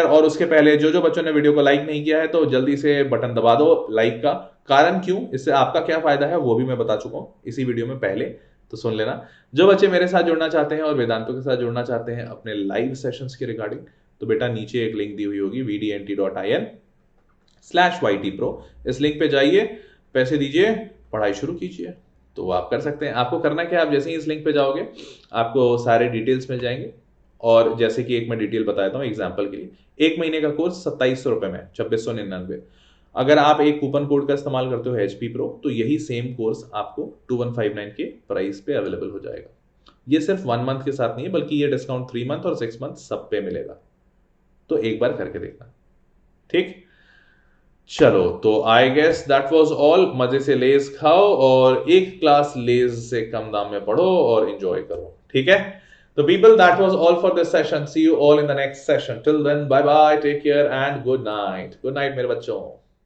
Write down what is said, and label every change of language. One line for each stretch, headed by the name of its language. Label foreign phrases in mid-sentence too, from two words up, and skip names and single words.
Hindi: और उसके पहले जो बच्चों ने वीडियो को लाइक नहीं किया है तो जल्दी से बटन दबा दो लाइक का। कारण क्यों, इससे आपका क्या फायदा है वो भी मैं बता चुका हूं इसी वीडियो में पहले, तो सुन लेना। जो बच्चे मेरे साथ जुड़ना चाहते हैं और वेदांतों के साथ जुड़ना चाहते हैं अपने
English: live sessions
Hindi: के रिगार्डिंग, तो बेटा नीचे एक लिंक दी हुई होगी vdnt.in/ytpro। इस लिंक पे जाइए, पैसे दीजिए, पढ़ाई शुरू कीजिए। तो वो आप कर सकते हैं। आपको करना क्या, आप जैसे ही इस लिंक पे जाओगे आपको सारे डिटेल्स मिल जाएंगे। और जैसे कि एक मैं डिटेल बताता हूं एग्जांपल के लिए, 1 महीने का कोर्स 2700 रुपए में, 2699। अगर आप एक
English: coupon code
Hindi: का इस्तेमाल करते हो HP Pro, तो यही
English: same course
Hindi: आपको 2159 के प्राइस पे अवेलेबल हो जाएगा। ये सिर्फ 1 मंथ के साथ नहीं है, बल्कि ये डिस्काउंट 3 मंथ और 6 मंथ सब पे मिलेगा। तो एक बार करके देखना, ठीक।
English: चलो, तो I guess that was all.
Hindi: मजे से लेज खाओ और एक क्लास लेज से कम दाम में पढ़ो और एंजॉय करो, ठीक है।
English: तो people, that was all for this session. See you all in the next session. Till then, bye bye, take care and good night. Good night
Hindi: मेरे बच्चों।